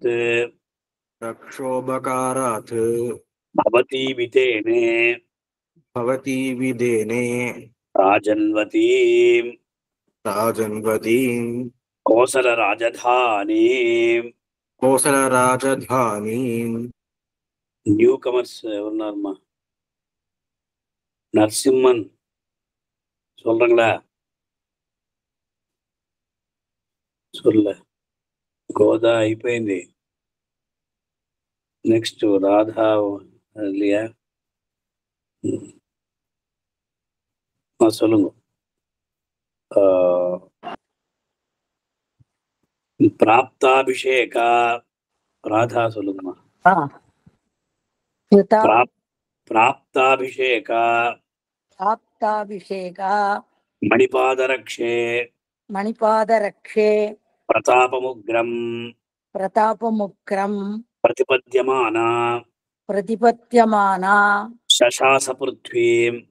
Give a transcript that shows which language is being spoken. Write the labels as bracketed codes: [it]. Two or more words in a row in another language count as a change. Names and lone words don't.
[sa] रक्षोपकारात् भवती वितेने भवती विदेने राजन्वतीम् राजन्वतीम् कोसलराजधानीम् कोसलराजधानीम् [en] new comers [te] ఉన్నారమ్మా నరసింహన్ சொல்றங்களா [ta] சொல்ல [te] గోదా అయిపోయింది నెక్స్ట్ రాధా [ta] இல்லையா சொல்லுங்க பிராப்தாபிஷேக ராதா சொல்லுங்கம்மா प्राप्ताभिषेक [sa] मणिपादरक्षे प्रतापमुग्रं प्रतिपद्यमाना शशासपृथ्वीं